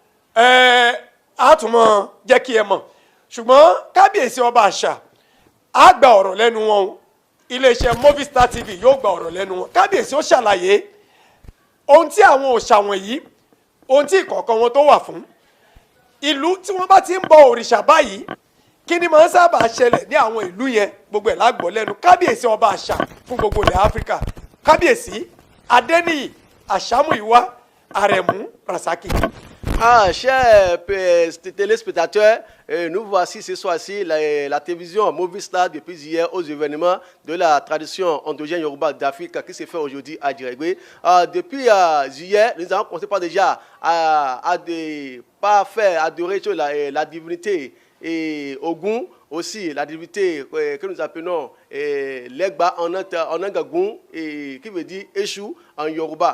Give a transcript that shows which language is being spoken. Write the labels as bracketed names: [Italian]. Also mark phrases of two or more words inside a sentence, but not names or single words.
[Yoruba] àtúmọ̀ jẹ́ kí ẹ mọ̀ ṣùgbọ́n Kábíyèsí ọba àṣà á gba ọ̀rọ̀ lẹ́nu wọn o iléeṣẹ́ Movistar TV yóò gba ọ̀rọ̀ lẹ́nu wọn Kábíyèsí ó ṣàlàyé ohun tí àwọn òòṣà wọ̀nyí ohun tí ìkọ̀ọ̀kan wọn tó wà fún ìlú tí wọ́n bá ti ń bọ òrìṣà báyìí kí ni máa ń sábà ṣẹlẹ̀ ní àwọn ìlú yẹn gbogbo ẹ̀ lágbọ́ lẹ́nu Kábíyèsí ọba àṣà fún gbogbo ilẹ̀ Áfíríkà Kábíyèsí Adéníyì Àṣàmúyìwá Àrẹ̀mú Rasaki. [French] Chers téléspectateurs, nous voici ce soir-ci la télévision Movistar depuis hier aux événements de la tradition endogène Yoruba d'Afrique qui se fait aujourd'hui à Dregbe. Depuis hier, nous avons commencé par déjà à faire adorer la divinité et Ogun, aussi la divinité que nous appelons Legba en Angagoun, qui veut dire Eshu en Yoruba.